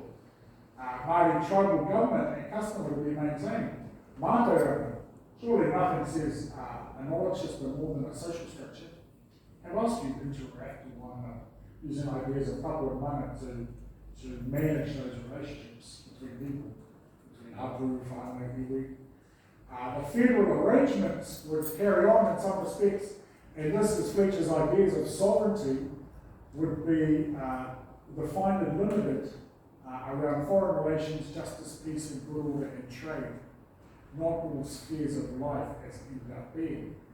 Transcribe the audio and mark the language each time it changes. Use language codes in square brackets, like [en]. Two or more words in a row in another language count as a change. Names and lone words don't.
[en] Māori tribal government and custom would be maintained. Mātai, surely nothing says a knowledge system more than a social structure. How else do you interact with one another, using ideas of papa and mana to manage those relationships between people, between [mi] hapu, whānau, iwi. [en] The federal arrangements would carry on in some respects, and this is Fletcher's ideas of sovereignty would be defined and limited around foreign relations, justice, peace, and good order, and trade, not all spheres of life as it ended up being.